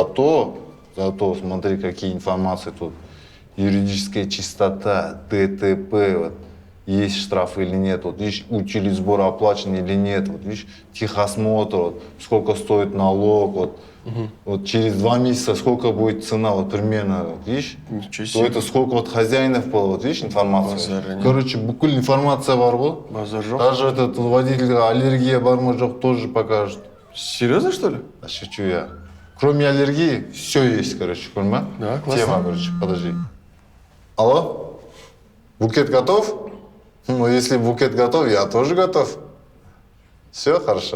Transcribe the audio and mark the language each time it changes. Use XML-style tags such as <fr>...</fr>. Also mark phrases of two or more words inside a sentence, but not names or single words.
<ru>Зато Зато смотри, какие информации тут. Юридическая чистота, ДТП, вот, есть штраф или нет, вот, видишь, утили сбор оплачен или нет, вот, видишь, техосмотр, вот, сколько стоит налог, вот, вот через 2 месяца сколько будет цена, вот примерно, вот, видишь, то это сколько вот хозяинов было, вот, видишь, информация.</ru> <kk>Короче, бүкіл информация бар ғой. Базар жоқ.</kk> <ru>Даже этот водитель аллергия</ru> <kk>бар ма жоқ</kk> <ru>тоже покажет. Серьезно, что ли? Да шучу я. Кроме аллергии, все есть, короче, понимаешь? Да, классно. Тема, короче, подожди. Алло? Букет готов? Ну, если букет готов, я тоже готов. Все хорошо.</ru>